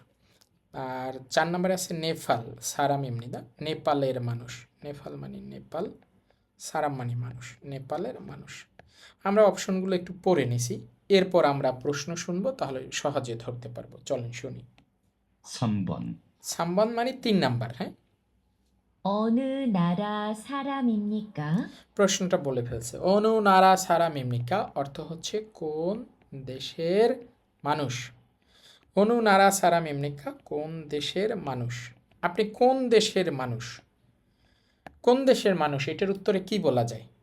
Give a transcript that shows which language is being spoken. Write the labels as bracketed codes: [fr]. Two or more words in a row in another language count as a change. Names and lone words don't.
[bn] আর 4 নম্বরে আছে নেপাল, [ko] 사람입니다 [bn] নেপালের মানুষ, নেপাল মানে নেপাল, সারাম মানে মানুষ, নেপালের মানুষ। আমরা অপশনগুলো একটু পড়ে নিছি, এরপর আমরা প্রশ্ন শুনবো, তাহলে সহজে ধরতে পারবো। চলেন শুনি। [ko] 3번. [bn] সাম্বান মানে 3 নাম্বার। হ্যাঁ, [ko] 어느 나라 사람입니까? [bn] প্রশ্নটা বলে ফেলছে। [ko] 어느 나라 사람입니까, [bn] অর্থ হচ্ছে কোন দেশের মানুষ। [ko] 어느 나라 사람입니까, [bn] কোন দেশের মানুষ। আপনি কোন দেশের মানুষ, কোন দেশের মানুষ, এটার উত্তরে কি বলা যায়?